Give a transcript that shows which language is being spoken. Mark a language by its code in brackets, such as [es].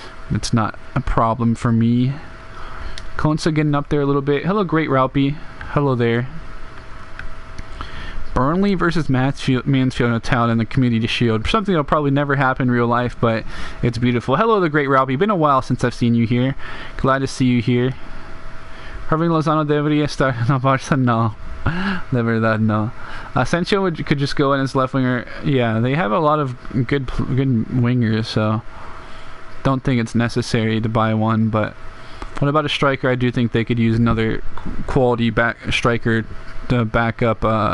[en] It's not a problem for me. Konsa getting up there a little bit. Hello, Great Ralpy. Hello there. Burnley versus Mansfield in a town in the Community Shield. Something that'll probably never happen in real life, but it's beautiful. Hello, the Great Ralphy. Been a while since I've seen you here. Glad to see you here. [es] Irving Lozano debería estar en la Barça? No. De verdad, no. [en] Asensio could just go in as left winger. Yeah, they have a lot of good wingers, so don't think it's necessary to buy one. But what about a striker? I do think they could use another quality striker to back up.